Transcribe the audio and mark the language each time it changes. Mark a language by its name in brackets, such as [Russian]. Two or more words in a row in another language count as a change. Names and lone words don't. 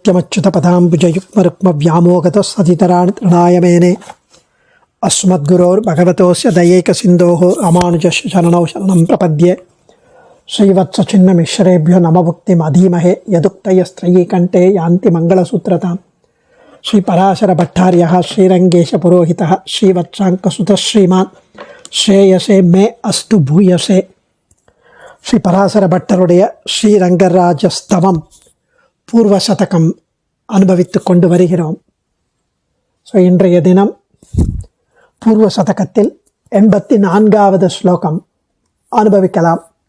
[Sanskrit] नित्यमच्युतपदाम्बुजयुग्मरुक्मव्यामोगतस्सदितराणि तृणाय मेने अस्मद्गुरोर्भगवतोस्य दयैकसिन्धोः रामानुजस्य चरणौ शरणं प्रपद्ये श्रीवत्सचिन्नमिश्रेभ्यो नमभुक्तिमधीमहे यदुक्तयस्त्रयी कंठे यान्ति मंगलसूत्रतां श्रीपराशरभट्टार्यः श्रीरङ्गेशपुरोहितः श्रीवत्साङ्कसुतः श्रीमान् श्रेयसे मे अस्तु भूयसे. [Tamil] ஸ்ரீபராசரபட்டருடைய ஸ்ரீரங்கராஜஸ்தவம் பூர்வசதகம் அனுபவித்து கொண்டு வருகிறோம். ஸோ இன்றைய தினம் பூர்வசதகத்தில் 84வது ஸ்லோகம் அனுபவிக்கலாம்.